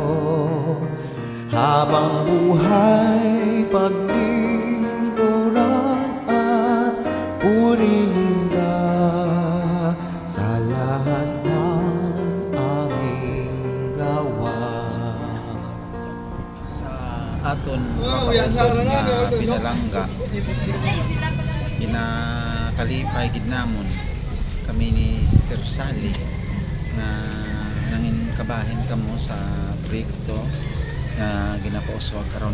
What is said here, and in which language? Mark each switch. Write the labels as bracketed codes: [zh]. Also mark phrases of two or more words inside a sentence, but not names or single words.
[tl] Habang buhay paglingkuran at purihin ka sa lahat ng aming gawa. [hil] Sa aton nga pinalangga ginakalipay gid namon kami ni Sister Sally na nangin kabahin kamo sa proyekto na ginapauswag karon